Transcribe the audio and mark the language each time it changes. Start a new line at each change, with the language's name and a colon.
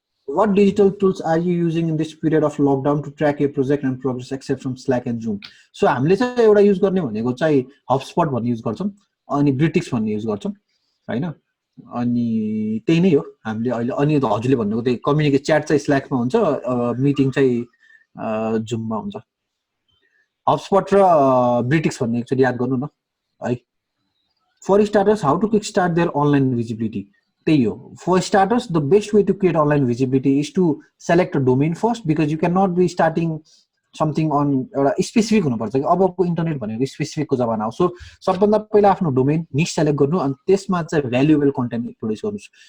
English: What digital tools are you using in this period of lockdown to track your project and progress except from Slack and Zoom?
Nepali: So हामीले चाहिँ एउटा use गर्ने भनेको चाहिँ हबस्पट भन्ने use गर्छौँ, अनि ब्रिटिक्स भन्ने युज गर्छौँ होइन। अनि त्यही नै हो हामीले अहिले। अनि हजुरले भन्नुको त्यही कम्युनिकेट च्याट चाहिँ स्ल्याकमा हुन्छ, मिटिङ चाहिँ जुममा हुन्छ। हबस्पट र ब्रिटिक्स भन्ने एकचोटि याद गर्नु न है।
English: For starters how to kick start their online visibility.
Nepali: त्यही हो.
English: For starters, the best way to create online visibility is to select a domain first, because you cannot be starting something on
Nepali: एउटा specific हुनुपर्छ कि अबको internet भनेको स्पेसिफिकको जमाना हो. So सबभन्दा पहिला आफ्नो डोमेन निश सेलेक्ट गर्नु अनि त्यसमा चाहिँ भ्यालुएबल कन्टेन्ट प्रोड्युस गर्नुहोस्.